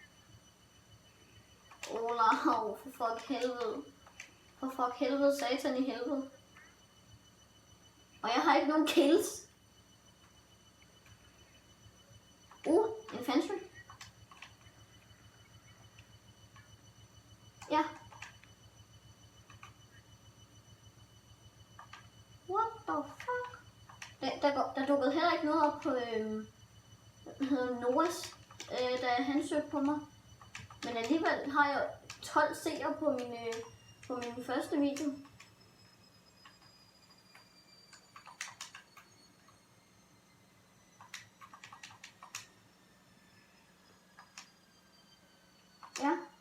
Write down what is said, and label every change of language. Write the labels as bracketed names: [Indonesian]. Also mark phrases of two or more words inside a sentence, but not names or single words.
[Danish] Olav, for fuck helvede. For fuck helvede, satan i helvede. Og jeg har ikke nogen kills. Infantry. Ja. [English] What the fuck? [Danish] Der dukkede heller ikke noget op på Noahs, da han søgte på mig. Men alligevel har jeg 12 seere på min første video. Ja.